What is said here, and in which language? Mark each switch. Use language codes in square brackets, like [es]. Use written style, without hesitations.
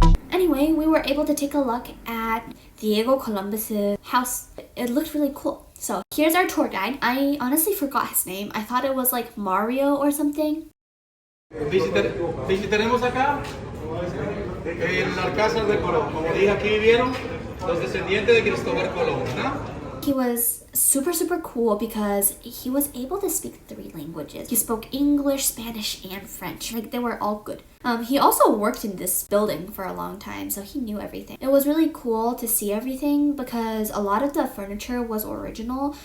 [en] Anyway, we were able to take a look at Diego Columbus's house. It looked really cool. So here's our tour guide. I honestly forgot his name. I thought it was like Mario or something. [es] Visitaremos acá el Alcázar de Colón. Como dije, aquí vivieron los descendientes de Cristóbal Colón, ¿no? [en] He was super cool because he was able to speak 3 languages. He spoke English, Spanish, and French. Like, they were all good. He also worked in this building for a long time, so he knew everything. It was really cool to see everything because a lot of the furniture was original.